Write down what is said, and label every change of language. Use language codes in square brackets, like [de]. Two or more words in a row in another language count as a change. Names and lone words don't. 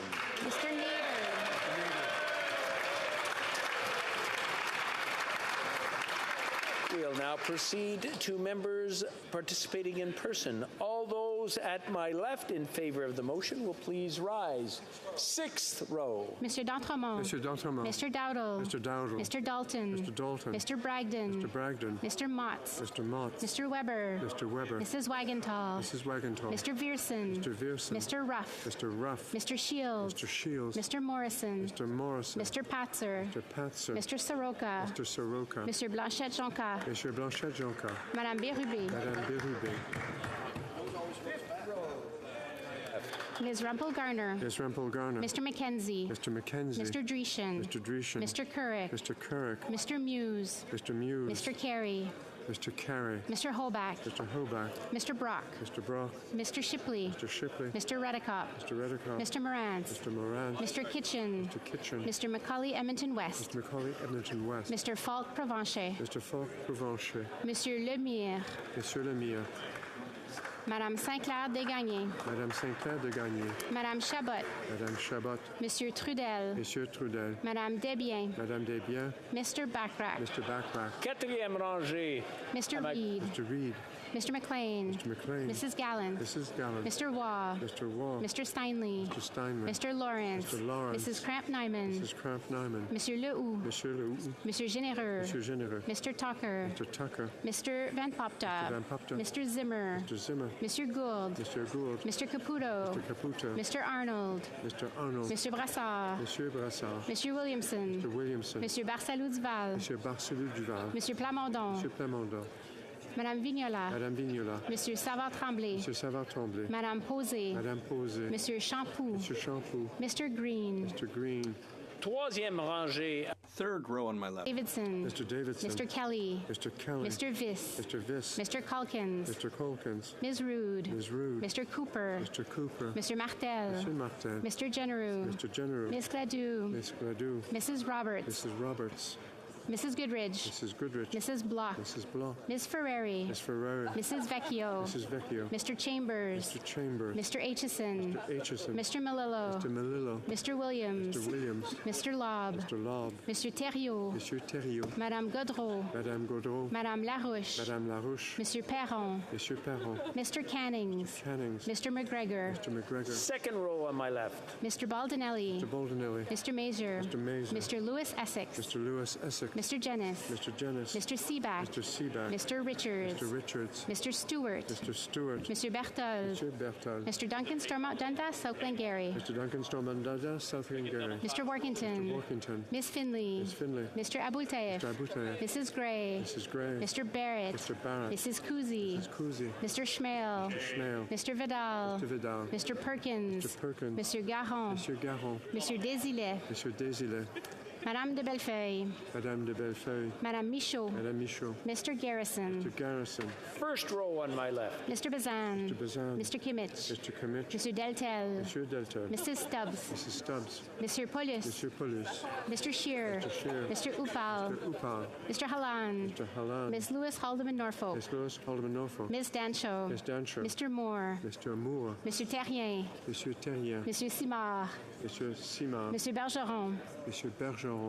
[en] Mr. Nader. We'll now proceed to members participating in person. All those at my left in favor of the motion will please rise. Sixth row. Mr. D'Entremont. Mr. D'Entremont. Mr. Dowdle. Mr. Dowdle. Mr. Dalton. Mr. Dalton. Mr. Bragdon. Mr. Bragdon. Mr. Motz. Mr. Motz. Mr. Weber. Mr. Weber. Mrs. Wagenthal. Mrs. Wagenthal. Mr. Vierson. Mr. Vierson. Mr. Ruff. Mr. Ruff. Mr. Shields. Mr. Shields. Mr. Morrison. Mr. Morrison. Mr. Patzer. Mr. Patzer. Mr. Soroka. Mr. Soroka. Mr. Blanchette-Jonca. Mr. Blanchette-Jonca. Madame Bérubé. Madame Bérubé. Ms. Rumpel-Garner. Ms. Rumpel-Garner. Mr. McKenzie. Mr. McKenzie. Mr. Dreeshen. Mr. Dreeshen. Mr. Couric. Mr. Couric. Mr. Muse. Mr. Muse. Mr. Carey. Mr. Carey. Mr. Hoback. Mr. Hoback. Mr. Brock. Mr. Brock. Mr. Shipley. Mr. Shipley. Mr. Redicott. Mr. Redicott. Mr. Morantz. Mr. Morantz. Mr. Kitchen. Mr. Kitchen. Mr. Macaulay Edmonton West. Mr. Macaulay Edmonton West. Mr. Falk Provencher. Mr. Falk Provencher. Monsieur Lemire. Monsieur Lemire. Madame Saint-Clair Desgagnés. Madame Saint-Clair Desgagnés. Madame Chabot. Madame Chabot. Monsieur Trudel. Monsieur Trudel. Madame Desbiens. Madame Desbiens. Mr. Backrack. Mr. Backrack. [fr] Quatrième rangée. [en] Mr. Reed. Mr. Reed. Mr. McLean. Mr. McLean. Mrs. Gallant. Mrs. Gallant. Mr. Waugh. Mr. Waugh. Mr. Steinley. Mr. Steinley. Mr. Lawrence. Mr. Lawrence. Mrs. Cramp-Nyman. Mrs. Cramp-Nyman. Monsieur Lehoux. Monsieur Lehoux. Monsieur Généreux. Monsieur Généreux. Mr. Tucker. Mr. Tucker. Mr. Van Popta. Mr. Van Popta. Mr. Zimmer. Mr. Zimmer. Mr. Gould. Mr. Gould. Mr. Caputo. Mr. Caputo. Mr. Arnold. Mr. Arnold. Mr. Brassard. Monsieur Brassard. Monsieur Williamson. Mr. Williamson. Monsieur Barsalou-Duval. Monsieur Barcelou-Duval. Monsieur Plamondon. Monsieur Plamondon. Madame Vignola. Madame Vignola. Monsieur Savard-Tremblay. Monsieur Savard-Tremblay. Madame Posé. Madame Posé. Monsieur Champoux. Monsieur Champoux. Mr. Green. Mr. Green. [fr] Troisième rangée. [en] Third row on my left. Davidson. Mr. Davidson. Mr. Kelly. Mr. Kelly. Mr. Viss. Mr. Viss. Mr. Calkins. Mr. Colkins. Ms. Rude. Ms. Rude. Mr. Cooper. Mr. Cooper. Mr. Martel. Mr. Martel. Mr. Genereux. Mr. Genereux. Ms. Gladue. Ms. Gladue. Mrs. Roberts. Mrs. Roberts. Mrs. Goodridge. Mrs. Goodrich. Mrs. Block. Mrs. Block. Ms. Ferrari. Ms. Ferrari. Mrs. Vecchio. Mrs. Vecchio. Mr. Chambers. Mr. Chambers. Mr. Aitchison. Mr. Aitchison. Mr. Melillo. Mr. Melillo. Mr. Williams. Mr. Williams. Mr. Lobb. Mr. Lobb. Mr. Thériault. Monsieur Thériault. Madame Godreau. Madame Gaudreau. Madame Larouche. Madame Larouche. Monsieur Perron. Monsieur Perron. Mr. Cannings. Cannings. Mr. McGregor. Mr. McGregor. Second row on my left. Mr. Baldinelli. Mr. Baldinelli. Mr. Mazer. Mr. Mazer. Mr. Lewis Essex. Mr. Lewis Essex. Mr. Jennis. Mr. Jennis. Mr. Seaback. Mr. Seaback. Mr. Richards. Mr. Richards. Mr. Stewart. Mr. Stewart. Mr. Berthold. Mr. Berthold. Mr. Duncan Stormont Dundas, South Glengarry. Mr. Duncan Stormont-Dundas, South Glengarry. Mr. Workington. Mr. Workington. Miss Finley. Miss Finley. Mr. Abultaif. Mr. Abultaif. Mrs. Gray. Mrs. Gray. Mr. Barrett. Mr. Barrett. Mrs. Kuzi. Mrs. Kuzi. Mr. Schmale. Mr. Schmale. Mr. Vidal. Mr. Vidal. Mr. Perkins. Mr. Perkins. Mr. Garon. Monsieur Garon. Mr. Desilets. Monsieur Desilets. Madame de Bellefeuille. Madame de Bellefeuille. Madame Michaud. Madame Michaud. Mr. Garrison. Mr. Garrison. First row on my left. Mr. Bazan. Mr. Bazan. Mr. Kimmich. Mr. Kimmich. Mr. Deltel. Monsieur Delta. Mrs. Stubbs. Mrs. Stubbs. Monsieur Paulus. Monsieur Paulus. Mr. Shear. Mr. Shear. Mr. Upal. Mr. Upal. Mr. Hallan. Mr. Hallan. Ms. Lewis Haldeman Norfolk. Miss Lewis Haldeman Norfolk. Ms. Dancho. Miss Dancho. Mr. Moore. Mr. Moore. Mr. Terrien. Monsieur Terrien. Monsieur Simard. Monsieur Simard. Monsieur Bergeron. Monsieur Bergeron.